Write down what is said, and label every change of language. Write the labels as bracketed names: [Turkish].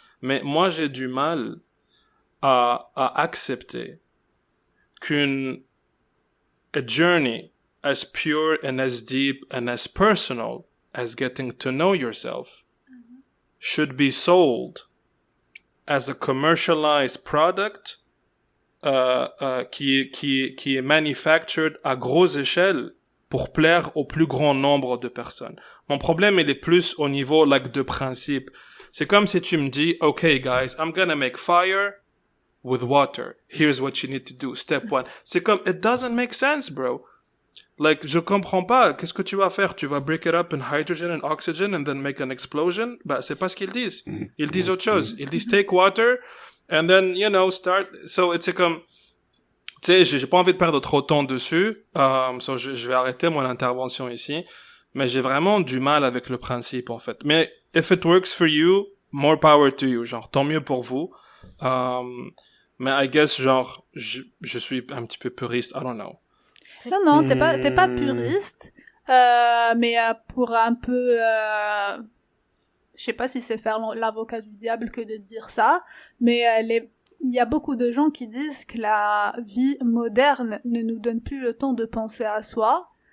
[French] Mais moi, j'ai du mal à accepter [English] a journey as pure and as deep and as personal as getting to know yourself should be sold as a commercialized product [French] qui est [English] manufactured [French] à grosse échelle pour plaire au plus grand nombre de personnes. Mon problème, il est plus au niveau de principe. C'est comme si tu me dis, [English] okay guys, I'm gonna make fire with water. Here's what you need to do. Step 1. [French] C'est comme, [English] it doesn't make sense, bro. [French] Je comprends pas. Qu'est-ce que tu vas faire? Tu vas [English] break it up in hydrogen and oxygen and then make an explosion? [French] C'est pas ce qu'ils disent. Ils disent autre chose. Ils disent [English] take water and then, start. [French] So, c'est comme, tu sais, j'ai pas envie de perdre trop de temps dessus. So je vais arrêter mon intervention ici. Mais j'ai vraiment du mal avec le principe, en fait. [English] Mais, if it works for you, more power to you. [French] Genre, tant mieux pour vous. Mais [English] I guess, [French] genre, je suis un petit peu puriste. [English] I don't know. [French] Non, t'es pas puriste. Mais pour un peu... je sais pas si c'est faire l'avocat du diable que de dire ça. Mais il y a beaucoup de gens qui disent que la vie moderne ne nous donne plus le temps de penser à soi.